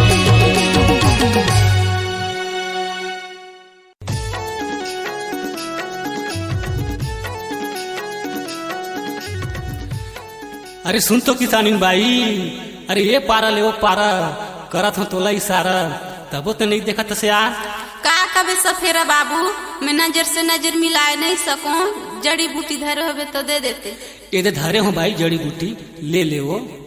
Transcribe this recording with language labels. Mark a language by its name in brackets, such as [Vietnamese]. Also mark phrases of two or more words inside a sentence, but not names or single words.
[Chhattisgarhi] अरे सुन तो किसानिन बाई, अरे ये पारा ले वो पारा करत हो तोला इशारा, तबो तो नहीं देखा तसे यार। का कबे सफेरा बाबू, मैं नजर से नजर मिलाए नहीं सकूं, जड़ी बूटी धरे होवे तो दे देते। ये दे धरे हो भाई जड़ी बूटी, ले ले वो।